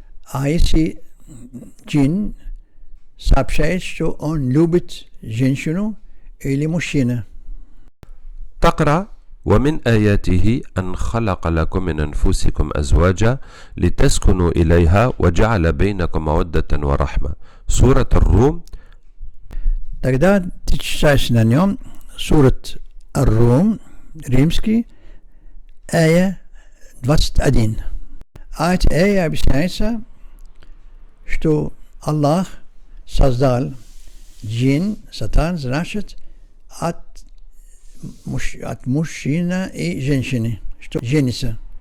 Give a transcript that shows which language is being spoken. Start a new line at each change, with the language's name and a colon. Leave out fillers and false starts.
Russian: А если джин сообщает, что он любит женщину или мужчину.
Arabic: تقرأ ومن آياته أن خلق لكم من أنفسكم أزواجا لتسكنوا إليها وجعل بينكم مودة ورحمة. سورة الروم.
Russian: Тогда ты читаешь на нем сурат Ар-Рум, римский, ая 21. А эта ая объясняется, что Аллах создал джин, сатан, значит, от мужчины и женщины, что женится.